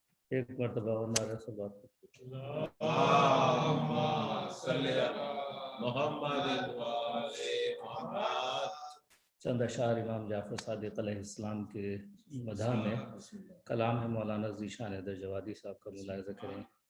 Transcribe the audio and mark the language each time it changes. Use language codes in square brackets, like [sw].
[ur] ایک مرتبہ اور نعرہ سے بات [ar] اللهم صل على محمد وآل محمد. [ur] چند اشعار امام جعفر صادق علیہ السلام کے مدح میں کلام ہے مولانا ذیشان درجوادی صاحب کا ملاحظہ کریں.